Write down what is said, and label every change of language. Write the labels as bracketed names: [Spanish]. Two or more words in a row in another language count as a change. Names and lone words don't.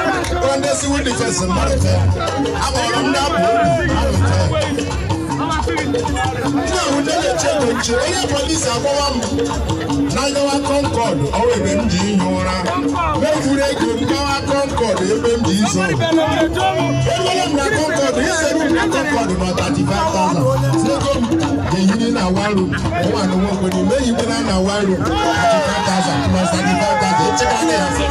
[Igbo] Kpọrọ ndị [English] civil defense, [Igbo] mmadụ ten. Akpọrọ ndị abụ obi, mmadụ ten. Ndị ahụ ndị na-eche ego nche, onye polisi akpọwa m. Na gawa Concord, ọ wụ ebe m ji ihi ụra. Mefuru ego m gawa Concord, ebe m ji izo. Ewere m na Concord, izeru m na Concord nọ thirty-five thousand. Si ego m ga-ehiri na [English] one room. [Igbo] Ụwa na nwa obodo, m ehikwana na [English] one room. [Igbo] Thirty-five thousand plus thirty-five thousand, echekwa ya.